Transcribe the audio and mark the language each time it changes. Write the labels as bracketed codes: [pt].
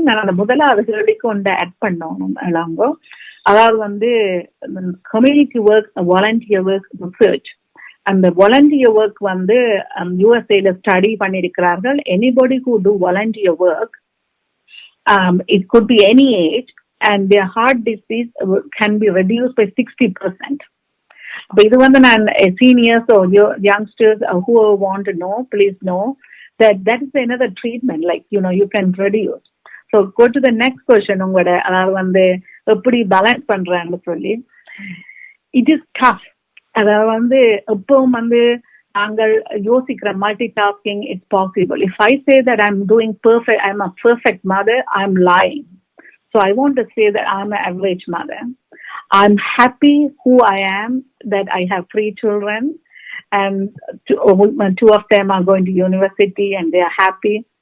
[ta] நான் அந்த முதலாவது கேள்விக்கு ஒன்று ஆட் பண்ணணும். அதாவது வந்து community work, volunteer work, research. அந்த வாலண்டியர் ஒர்க் வந்து யூஎஸ்ஏல study பண்ணியிருக்கிறார்கள். [en] Anybody who do volunteer work, it could be any age, and their heart disease can be reduced by 60%. But [ta] இது வந்து நான் [en] seniors or youngsters who want to know, please know that is another treatment, like you can reduce. So go to the next question. [ta] உங்களோட அதாவது வந்து எப்படி balance பண்றான்னு சொல்லி, [en] it is tough. [ta] அதாவது வந்து எப்பவும் வந்து நாங்கள் யோசிக்கிற multitasking, [en] it's possible. If I say that I'm doing perfect, I'm a perfect mother, I'm lying. So I want to say that I'm an average mother. I'm happy who I am, that I have 3 children, and 2 of them are going to university and they are happy.